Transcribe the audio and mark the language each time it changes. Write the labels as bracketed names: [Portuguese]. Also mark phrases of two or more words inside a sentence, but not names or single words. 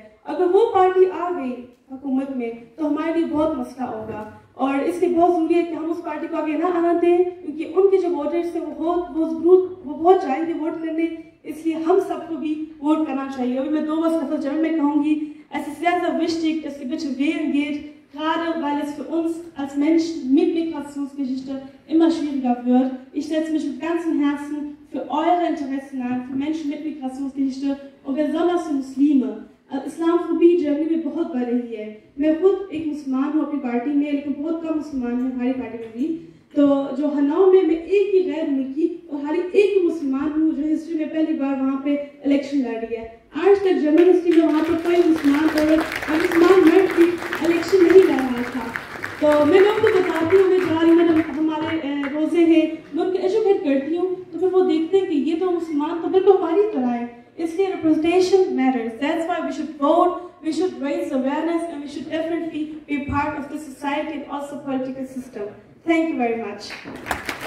[Hindi] अगर वो पार्टी आ गई हुकूमत में तो हमारे लिए बहुत मसला होगा, और इसलिए बहुत ज़रूरी है कि हम उस पार्टी को आगे ना आना दें, क्योंकि उनके जो वोटर्स हैं वो बहुत चाहेंगे वोट करने, इसलिए हम सबको भी वोट करना चाहिए. और मैं 2 Worte German में कहूँगी, [German] es ist sehr, sehr wichtig, dass ihr bitte wählen geht, gerade weil es für uns als Menschen mit Migrationsgeschichte immer schwieriger wird. Ich setze mich mit ganzem Herzen für eure Interessen ein, für Menschen mit Migrationsgeschichte und besonders für Muslime. [Hindi] इस्लामफोबी जर्नी में बहुत बढ़ रही है. मैं खुद एक मुसलमान हूँ अपनी पार्टी में, लेकिन बहुत कम मुसलमान हैं हमारी पार्टी में भी. तो जो हनाओ में मैं एक ही गैर मुल्की और हर एक ही मुसलमान हूँ जो हिस्ट्री में पहली बार वहाँ पे इलेक्शन लड़ी है. आज तक जर्मन हिस्ट्री में वहाँ पर कोई मुसलमान औरत और मुसलमान मर्द भी इलेक्शन नहीं लड़ रहा था. तो मैं लोगों को बताती हूँ, मैं जा रही हूँ, हमारे रोजे हैं, मैं उनके एजुकेट करती हूँ, तो फिर वो देखते हैं कि ये तो मुसलमान तो बिल्कुल हमारी तरह है. [English] इसलिए representation matters. That's why we should vote, we should raise awareness, and we should definitely be part of the society and also political system. Thank you very much.